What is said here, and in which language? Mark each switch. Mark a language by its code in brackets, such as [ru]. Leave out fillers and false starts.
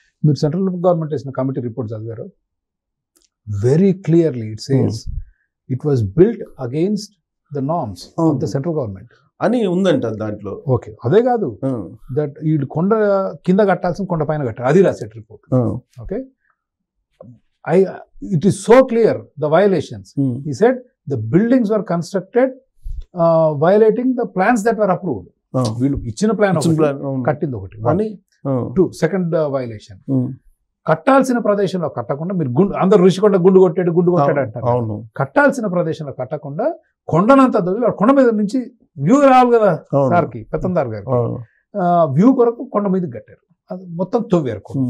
[te] మీరు central government వేసిన committee report చదివారు? [en] very clearly it says it was built against the norms of the central government [te] అని ఉందంట దాంట్లో. ఓకే, అదే కాదు, దట్ వీళ్ళు కొండ కింద కట్టాల్సిన కొండ పైన కట్టారు, అది రాసేట్ report. [en] Okay, it is so clear the violations. He said the buildings were constructed violating the plans that were approved. [te] వీళ్ళు ఇచ్చిన ప్లాన్ కట్టింది ఒకటి. సెకండ్ వైలేషన్, కట్టాల్సిన ప్రదేశంలో కట్టకుండా మీరు అందరు రుషికొండ గుండు కొట్టాడు అంటారు. కట్టాల్సిన ప్రదేశంలో కట్టకుండా కొండనంతా కొండ మీద నుంచి వ్యూ రావాలి కదా సార్కి, పెత్తందార్ గారికి, వ్యూ కొరకు కొండ మీదకి కట్టారు. అది మొత్తం తవ్వారు.